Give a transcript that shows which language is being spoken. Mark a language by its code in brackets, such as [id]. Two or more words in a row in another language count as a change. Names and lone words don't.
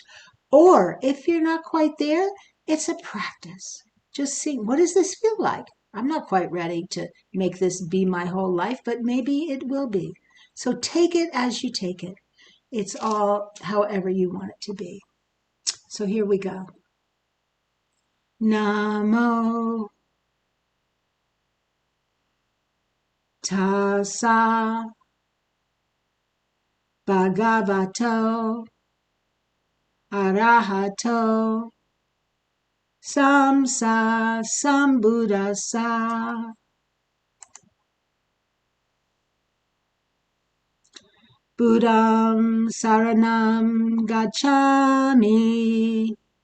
[en] Or if you're not quite there, it's a practice. Just see, what does this feel like? I'm not quite ready to make this be my whole life, but maybe it will be. So take it as you take it. It's all however you want it to be. So here we go. [pi] Namo Tassa Bhagavato Arahato Samsa Sambuddhasa Buddham Saranam Gacchami.